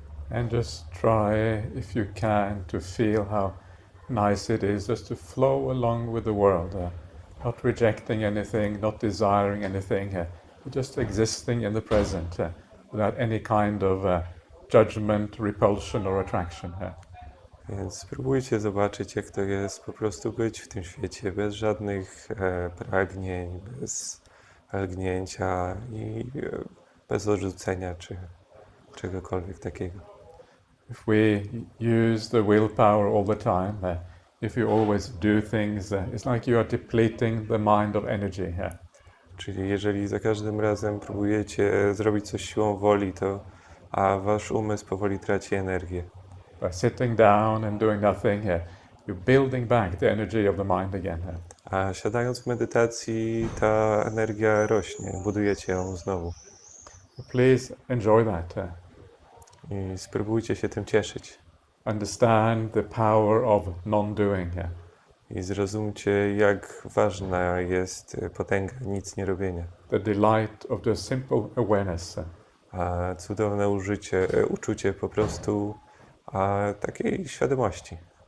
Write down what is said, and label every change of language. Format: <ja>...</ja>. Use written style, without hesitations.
<en>And just try, if you can, to feel how nice it is just to flow along with the world, not rejecting anything, not desiring anything, but just existing in the present without any kind of judgment, repulsion or attraction.</en> <pl>Więc spróbujcie zobaczyć, jak to jest po prostu być w tym świecie, bez żadnych pragnień, bez lgnięcia i bez odrzucenia czy czegokolwiek takiego.</pl> <en>If we use the willpower all the time, if you always do things, it's like you are depleting the mind of energy.</en> <pl>Czyli jeżeli za każdym razem próbujecie zrobić coś siłą woli, a wasz umysł powoli traci energię.</pl> <en>By sitting down and doing nothing, you're building back the energy of the mind again.</en> <pl>A siadając w medytacji, ta energia rośnie, budujecie ją znowu.</pl> <en>Please enjoy that.</en> <pl>I spróbujcie się tym cieszyć.</pl> <en>Understand the power of non-doing.</en> <pl>I zrozumcie, jak ważna jest potęga nic nie robienia.</pl> <en>The delight of the simple awareness.</en> <pl>A cudowne uczucie po prostu takiej świadomości.</pl>